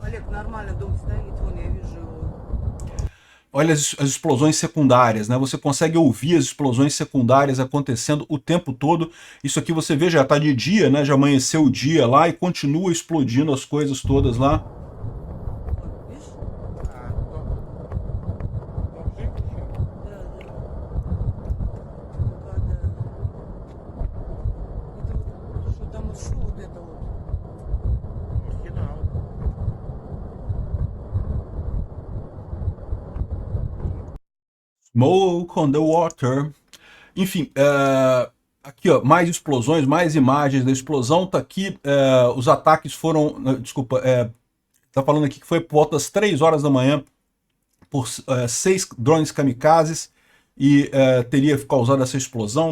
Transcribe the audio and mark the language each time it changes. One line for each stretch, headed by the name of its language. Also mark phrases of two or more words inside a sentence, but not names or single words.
Russian: Нормально дом стоит, вон я вижу.
Portuguese: Olha as explosões secundárias, né? Você consegue ouvir as explosões secundárias acontecendo o tempo todo. Isso aqui você vê, já está de dia, né? Já amanheceu o dia lá e continua explodindo as coisas todas lá.
Russian: Видишь? Да, да. Да. Это вот, что там еще вот это вот.
Portuguese: Smoke on the water. Enfim, aqui ó, mais explosões, mais imagens da explosão. Tá aqui, os ataques foram, desculpa, tá falando aqui que foi por volta das 3 horas da manhã por 6 drones kamikazes e teria causado essa explosão.